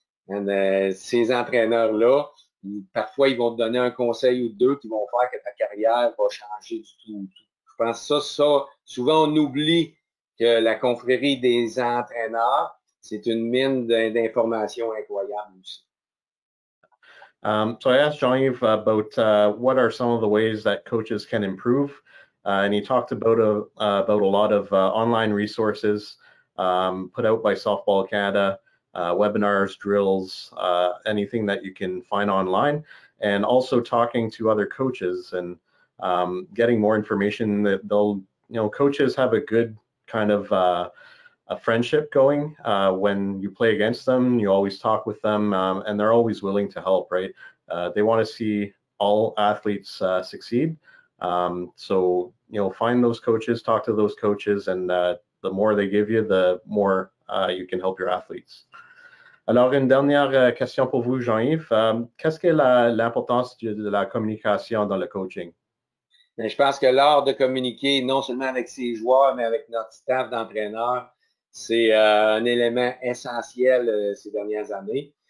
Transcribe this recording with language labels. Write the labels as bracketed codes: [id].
[fr] And, ces entraîneurs-là, parfois, ils vont te donner un conseil ou 2 qui vont faire que ta carrière va changer du tout. Je pense que ça, souvent on oublie que la confrérie des entraîneurs, c'est une mine d'informations incroyable aussi. [en] So I asked Jean-Yves about what are some of the ways that coaches can improve, and he talked about a lot of online resources put out by Softball Canada, webinars, drills, anything that you can find online, and also talking to other coaches and getting more information that they'll, coaches have a good kind of a friendship going. When you play against them, you always talk with them, and they're always willing to help, right? They want to see all athletes succeed. So, find those coaches, talk to those coaches, and the more they give you, the more you can help your athletes. [fr] Alors, une dernière question pour vous, Jean-Yves. Qu'est-ce que l'importance de la communication dans le coaching? Bien, je pense que l'art de communiquer, non seulement avec ses joueurs, mais avec notre staff d'entraîneurs, c'est un élément essentiel ces dernières années.